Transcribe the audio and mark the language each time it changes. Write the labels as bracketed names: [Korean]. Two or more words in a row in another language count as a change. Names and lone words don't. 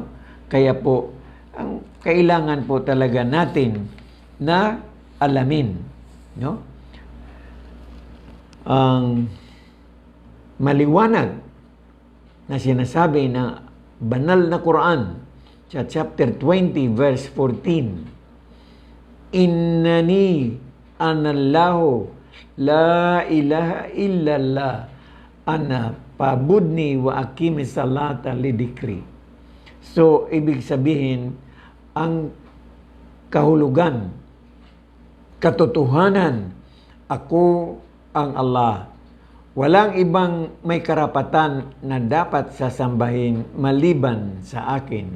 [Filipino] Kaya po, ang kailangan po talaga natin na alamin. No? Ang maliwanag na sinasabi na banal na Quran sa [English] chapter 20 verse 14, [Arabic] إنني أنا الله لا إله إلا الله أنا فاعبدني وأقم الصلاة لذكري. [Filipino] So, ibig sabihin, ang kahulugan, katotohanan, Ako ang Allah. Walang ibang may karapatan na dapat sasambahin maliban sa akin.